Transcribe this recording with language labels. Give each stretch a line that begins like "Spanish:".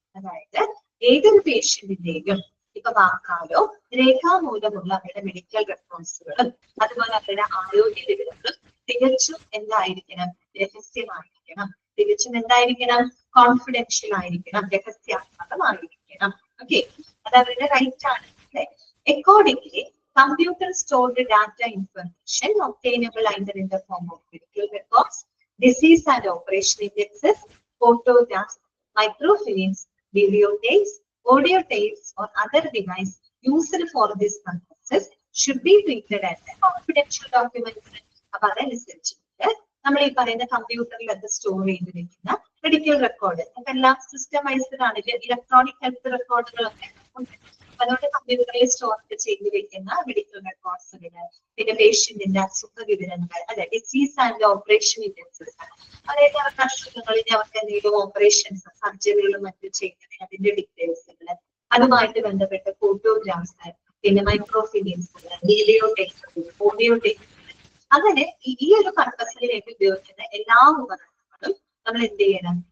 Malayalam: അതായത് ഏതൊരു പേഷ്യന്റിന്റെയും ഇപ്പൊ വാക്കാലോ രേഖാമൂലമുള്ള അവരുടെ മെഡിക്കൽ റെക്കോർഡ്സുകളും അതുപോലെ അവരുടെ ആരോഗ്യ വിവരങ്ങളും തികച്ചും എന്തായിരിക്കണം? രഹസ്യമായിരിക്കണം. തികച്ചും എന്തായിരിക്കണം? കോൺഫിഡൻഷ്യൽ ആയിരിക്കണം, രഹസ്യാത്മകമായിരിക്കണം. ഓക്കെ, അത് അവരുടെ റൈറ്റ് ആണ് അല്ലെ.
English: Accordingly computer stored data information obtainable either in the form of medical records, disease and operation indexes, photographs, microfilms, videotapes, audio tapes or other device used for these purposes should be treated as a confidential document.
Malayalam: അപ്പൊ അതനുസരിച്ചിട്ട് നമ്മൾ ഈ പറയുന്ന കമ്പ്യൂട്ടറിലൊക്കെ store ചെയ്ത് വെക്കുന്ന medical record അതെല്ലാം systemised ആണ്. Electronic health റെക്കോർഡുകളൊക്കെ ഉണ്ട്. അതുകൊണ്ട് കമ്പ്യൂട്ടറിൽ സ്റ്റോർ ചെയ്ത് വെക്കുന്ന മെഡിക്കൽ റെക്കോർഡ്സുകൾ, പിന്നെ പേഷ്യന്റിന്റെ അസുഖ വിവരങ്ങൾ അല്ലെ, ഡിസീസ് ആൻഡ് ഓപ്പറേഷൻ ഇൻഡെക്സസ്, അതായത് അവർക്ക് അസുഖങ്ങളിൽ അവർക്ക് എന്തെങ്കിലും ഓപ്പറേഷൻസ് സർജറികളും മറ്റും ചെയ്യുന്നതിന് അതിന്റെ ഡീറ്റെയിൽസുകൾ, അതുമായിട്ട് ബന്ധപ്പെട്ട ഫോട്ടോഗ്രാഫ്സ്, പിന്നെ മൈക്രോഫിലിംസ്, വീഡിയോ ടേപ്പ്, ഓഡിയോ ടേപ്പ്, അങ്ങനെ ഈ ഒരു പർപ്പസിലേക്ക് ഉപയോഗിക്കുന്ന എല്ലാ ഉപകരണങ്ങളും നമ്മൾ എന്ത് ചെയ്യണം?